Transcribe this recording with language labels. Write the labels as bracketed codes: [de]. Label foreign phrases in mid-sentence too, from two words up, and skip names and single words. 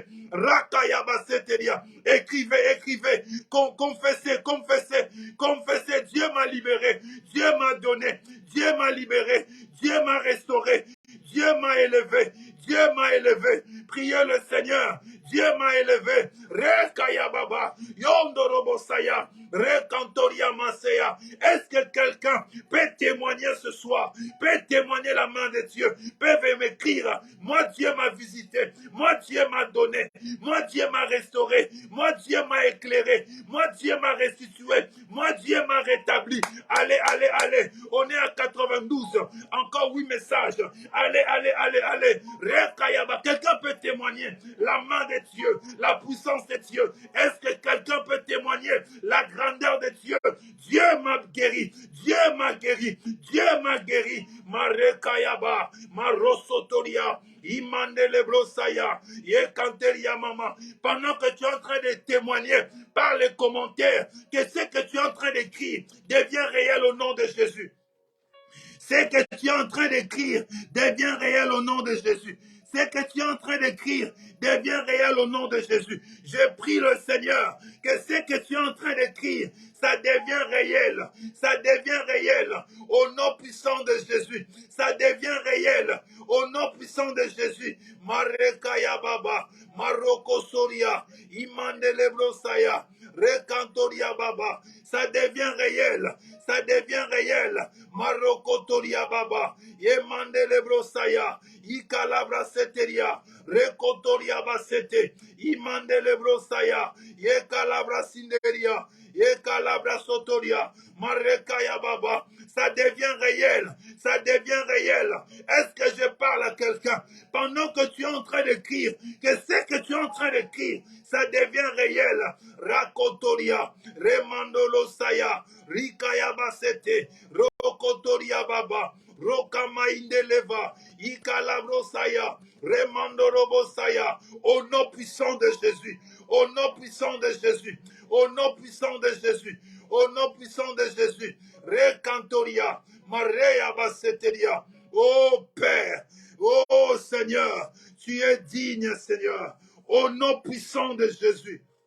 [fr] Rakayabaseteria. Écrivez, écrivez. Confessez, confessez, confessez. Dieu m'a libéré, Dieu m'a donné, Dieu m'a libéré, Dieu m'a restauré, Dieu m'a élevé, Dieu m'a élevé. Priez le Seigneur. Dieu m'a élevé. Rekaya baba. Yondorobosaya. Rekantoria maseya. Est-ce que quelqu'un peut témoigner ce soir? Peut témoigner la main de Dieu? Peut m'écrire. Moi, Dieu m'a visité. Moi, Dieu m'a donné. Moi, Dieu m'a restauré. Moi, Dieu m'a éclairé. Moi, Dieu m'a restitué. Moi, Dieu m'a rétabli. Allez, allez, allez. On est à 92. Encore 8 messages. Allez, allez, allez, allez. Rekayaba. Quelqu'un peut témoigner la main de Dieu, la puissance de Dieu. Est-ce que quelqu'un peut témoigner la grandeur de Dieu? Dieu m'a guéri. Dieu m'a guéri. Dieu m'a guéri. Marekayaba. Marosotoria. Imandelebrosaya. Yekanteria mama. Pendant que tu es en train de témoigner par les commentaires que ce que tu es en train d'écrire devient réel au nom de Jésus. Ce que tu es en train d'écrire devient réel au nom de Jésus. Ce que tu es en train d'écrire devient réel au nom de Jésus. Je prie le Seigneur que ce que tu es en train d'écrire, ça devient réel. Ça devient réel au nom puissant de Jésus. Ça devient réel au nom puissant de Jésus. Marekaya Baba, Maroko Soria, Imandelebrosaya, Rekantoria Baba. Ça devient réel. Ça devient réel. Maroko Toria Baba, Yemandelebrosaya, Ikalabra Seteria, Rekotoria Basete, Imandelebrosaya, Yekalabra Sinderia, Yekalabra Sotoria, Marekaya Baba. Ça devient réel. Ça devient réel. Est-ce que je parle à quelqu'un pendant que tu es en train d'écrire, que ce que tu es en train d'écrire, ça devient réel. Rakotoria, Remandolo Saya, Rikaya Basete, Rokotoria Baba, Rokamaindeleva, Ikalabrosaya, Remandorobosaya, au nom puissant de Jésus, au nom puissant de Jésus, au nom puissant de Jésus, au nom puissant de Jésus, Rekantoria, Mareya Baseteria, oh Père, oh Seigneur, tu es digne Seigneur, au nom puissant de Jésus.